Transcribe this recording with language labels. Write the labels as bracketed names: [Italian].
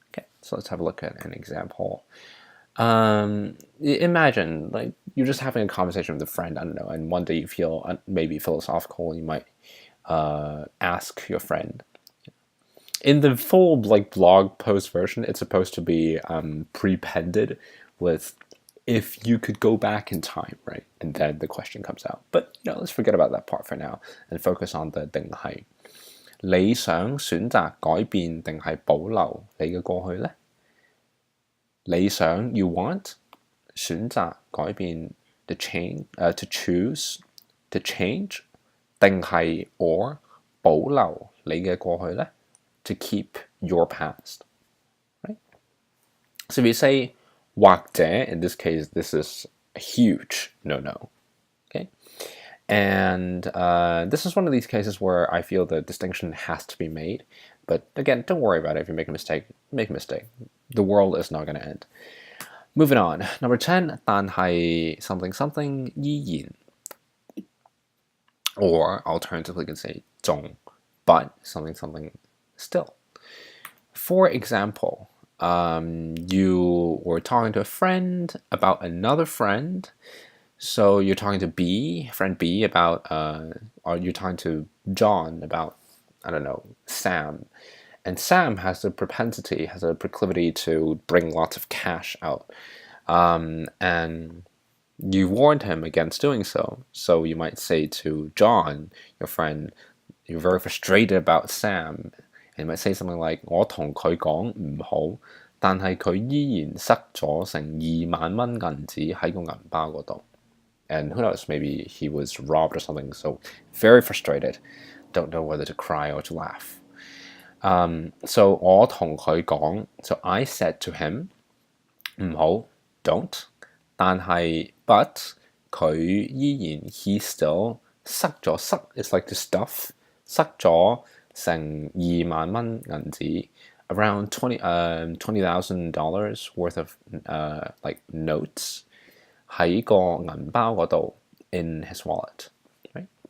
[English] Okay, so let's have a look at an example. Imagine like you're just having a conversation with a friend, I don't know, and one day you feel maybe philosophical, you might ask your friend. In the full like blog post version, it's supposed to be prepended with if you could go back in time, right? And then the question comes out. But let's forget about that part for now and focus on the 定係。 [Cantonese] 你想選擇改變定係保留你嘅過去呢？你想 [English] you want [Cantonese] 選擇改變 [English] to choose to change [Cantonese] 定係 [English] or [Cantonese] 保留你嘅過去呢？ [English] To keep your past, right? So if you say 或者, in this case, this is a huge no-no, okay? And this is one of these cases where I feel the distinction has to be made. But again, don't worry about it. If you make a mistake, make a mistake. The world is not going to end. Moving on, number 10, [Cantonese] 但係 [English] something something [Cantonese] 依然 [English] or alternatively you can say [Cantonese] 仲 [English] but something something still. For example, you were talking to a friend about another friend. So you're talking to friend B about, or you're talking to John about, I don't know, Sam. And Sam has a proclivity to bring lots of cash out. And you warned him against doing so. So you might say to John, your friend, you're very frustrated about Sam. And you might say something like, [Cantonese] 我同佢講唔好，但係佢依然塞咗成2萬蚊銀紙喺個銀包嗰度。 [English] And who knows, maybe he was robbed or something. So very frustrated. Don't know whether to cry or to laugh. So [Cantonese] 我同佢講, [English] so I said to him, [Cantonese] 唔好, [English] don't. [Cantonese] 但係 [English] but [Cantonese] 佢依然 [English] he still [Cantonese] 塞咗 [English] is like to stuff [Cantonese] 塞咗成2萬蚊銀紙 [English] around $20,000 worth of like notes [Cantonese] 喺個銀包嗰度 [English] in his wallet, right?